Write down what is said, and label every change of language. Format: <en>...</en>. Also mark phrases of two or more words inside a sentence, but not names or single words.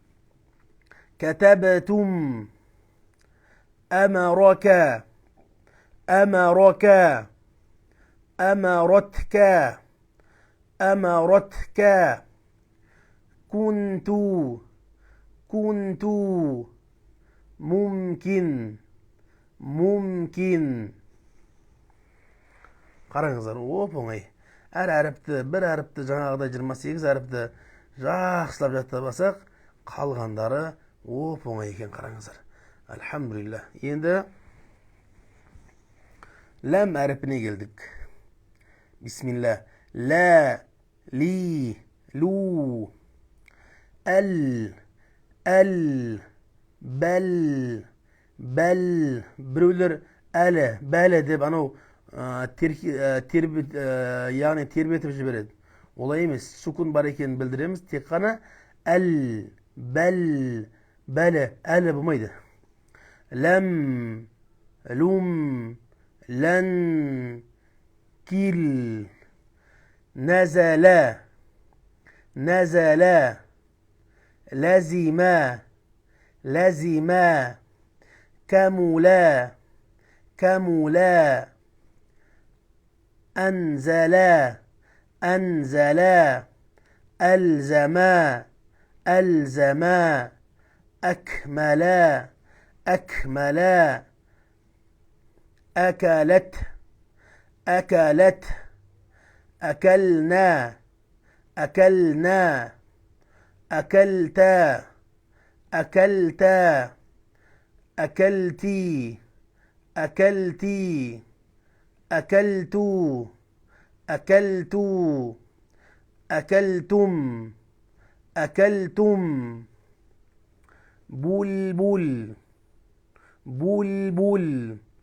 <ar>كتبتم أمرك أمرك أمرتك أمرتك كنت كنت ممكن ممكن</ar> <kk>Қараңыздар, оп-оңай. Әр әріпті, бір әріпті жаңағыдай 28 әріпті жақсылап жаттап алсақ, қалғандары оп-оңай екен, қараңыздар. Альхамдулилля. Енді ләм әріпіне келдік. Бисмилла. Ла, ли, лу, әл, бәл, біреулер әлі, бәлі деп анау яғни тербетіп жібереді. Олай емес, сүкун бар екенін білдіреміз. Тек қана әл, бәл, бәлі, әлі болмайды.</kk> <ar>لام لم لن كل نزل نزل لزم, لزما كملا كملا أنزلا أنزلا ألزما ألزما أكملا أكملا أكلت أكلت أكلنا أكلنا أكلتا أكلتا أكلتي أكلتي أكلتو أكلتو أكلتم أكلتم بلبل بلبل</ar>